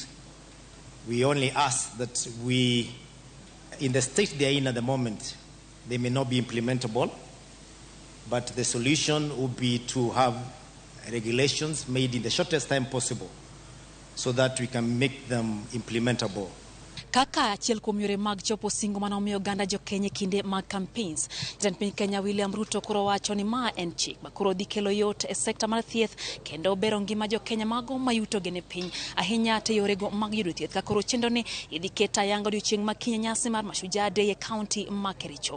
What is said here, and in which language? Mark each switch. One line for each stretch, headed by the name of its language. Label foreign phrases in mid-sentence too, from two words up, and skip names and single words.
English: We only ask that in the state they are in at the moment, they may not be implementable, but the solution would be to have regulations made in the shortest time possible so that we can make them implementable.
Luo (Kenya and Tanzania): Kaka achiel kuom yore mag chopo singo mane omiyo oganda jo Kenya kinde mag campaigns, Jatend piny Kenya William Ruto koro wacho ni ma en chik ma koro dhi kelo yot e sekta mar thieth kendo bero ngima jo Kenya mago mayuto gene piny ahinya te yorego mag yudo thieth ka koro chenro ni idhi ket ayanga odiochieng' ma Kenya nyasi mar Mashujaa Day e kaunti ma Kericho.